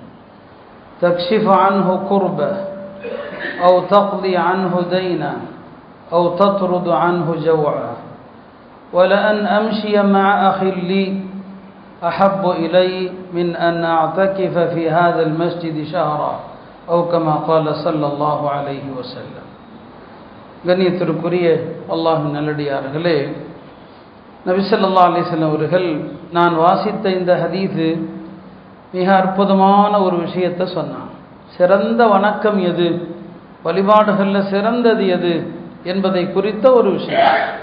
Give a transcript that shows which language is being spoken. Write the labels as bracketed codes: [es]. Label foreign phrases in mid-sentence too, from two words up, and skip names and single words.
[ar] تكشف عنه كربة أو تقضي عنه دينا أو تطرد عنه جوعا ولأن أمشي مع أخي لي أحب إلي من أن أعتكف في هذا المسجد شهرا أو كما قال صلى الله عليه وسلم. [ta] கண்ணியத்திற்குரிய அல்லாஹ்வின் நல்லடியார்களே, நபி [ar] صلى الله عليه وسلم [ta] அவர்கள் நான் வாசித்த இந்த ஹதீஸ் மிக அற்புதமான ஒரு விஷயத்தை சொன்னான். சிறந்த வணக்கம் எது, வழிபாடுகளில் சிறந்தது எது என்பதை குறித்த ஒரு விஷயம்.